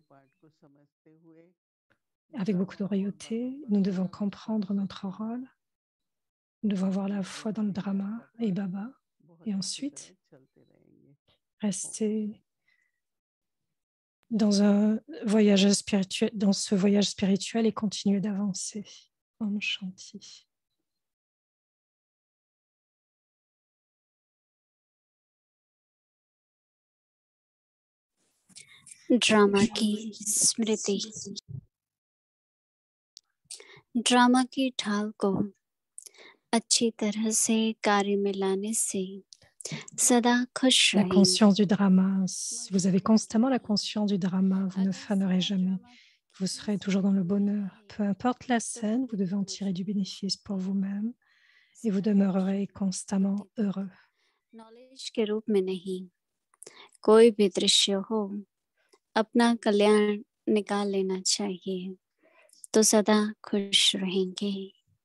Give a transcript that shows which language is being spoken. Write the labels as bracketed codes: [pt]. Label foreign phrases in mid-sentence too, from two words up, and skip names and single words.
[fr] Avec beaucoup de royauté, nous devons comprendre notre rôle. Nous devons avoir la foi dans le drama et Baba. Et ensuite, rester dans ce voyage spirituel et continuer d'avancer. [hi] Om Shanti. ड्रामा की स्मृति। ड्रामा की ढाल को अच्छी तरह से कार्य में लाने से सदा खुश [fr] La [hi] रहेंगे। [fr] conscience du drama. Si vous avez constamment la conscience du drama, vous ne fanerez jamais. Vous serez toujours dans le bonheur. Peu importe la scène, vous devez en tirer du bénéfice pour vous-même et vous demeurerez constamment heureux. [hi] नॉलेज के रूप में नहीं, कोई भी दृश्य हो, अपना कल्याण निकाल लेना चाहिए, तो सदा खुश रहेंगे।